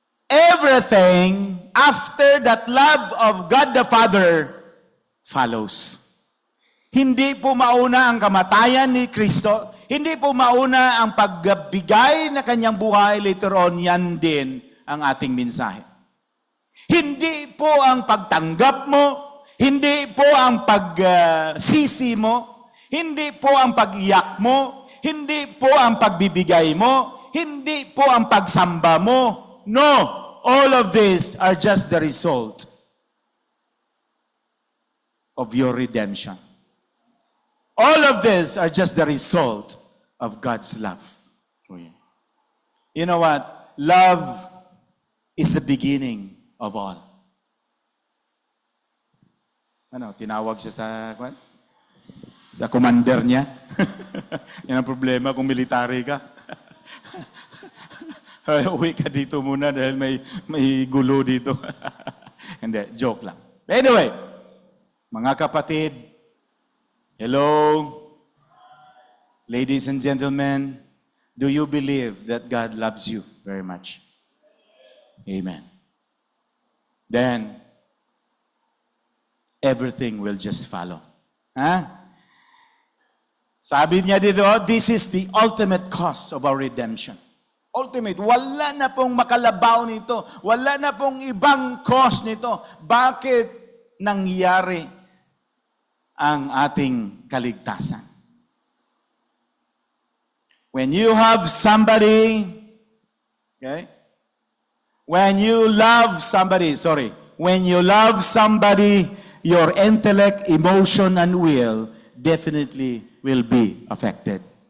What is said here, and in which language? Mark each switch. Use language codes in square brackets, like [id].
[en] everything after that love of God the Father follows. [tl] Hindi po mauna ang kamatayan ni Kristo. Hindi po mauna ang pagbigay na kanyang buhay later on. Yan din ang ating mensahe. Hindi po ang pagtanggap mo. Hindi po ang pagsisi mo. Hindi po ang pag-iyak mo. Hindi po ang pagbibigay mo. Hindi po ang pagsamba mo. [en] No. All of these are just the result of your redemption. All of this are just the result of God's love for you. You know what? Love is the beginning of all. [tl] Ano, tinawag siya sa commander niya. Yan ang problema kung military ka. Uwi ka dito muna dahil may gulo dito. Hindi, joke lang. [en] Anyway, [tl] mga kapatid, [en] hello, ladies and gentlemen, do you believe that God loves you very much? Amen. Then, everything will just follow. Huh? [tl] Sabi niya dito, [en] this is the ultimate cause of our redemption. Ultimate. [tl] Wala na pong makalabaw nito. Wala na pong ibang cause nito. Bakit nangyari ang ating kaligtasan? [en] When you have somebody, okay? When you love somebody, your intellect, emotion, and will definitely will be affected.